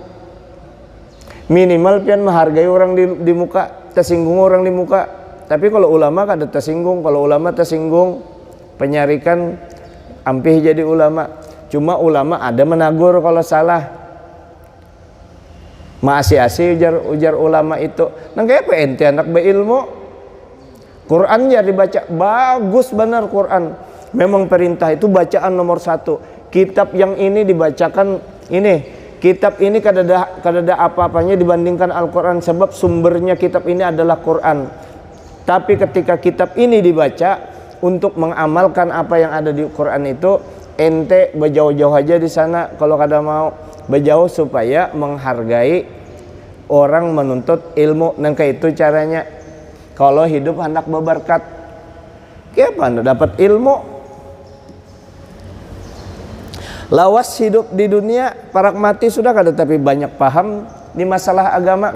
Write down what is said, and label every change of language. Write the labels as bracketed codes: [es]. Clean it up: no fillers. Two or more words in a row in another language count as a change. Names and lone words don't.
[bjn] Minimal pian menghargai orang di muka, tersinggung orang di muka. Tapi kalau ulama kada tersinggung, kalau ulama tersinggung penyarikan ampih jadi ulama. Cuma ulama ada menagur kalau salah. Masih ujar ulama itu. Nang kayak apa ente anak berilmu? Quran ya dibaca bagus benar Quran. Memang perintah itu bacaan nomor 1. Kitab yang ini dibacakan ini. Kitab ini kada ada apa-apanya dibandingkan Al-Quran sebab sumbernya kitab ini adalah Quran. Tapi ketika kitab ini dibaca untuk mengamalkan apa yang ada di Quran itu, ente berjauh-jauh aja di sana kalau kada mau berjauh supaya menghargai orang menuntut ilmu. Dan kayak itu caranya kalau hidup hendak berberkat. Kenapa anda dapat ilmu? Lawas hidup di dunia pragmatis sudah kada tapi banyak paham di masalah agama.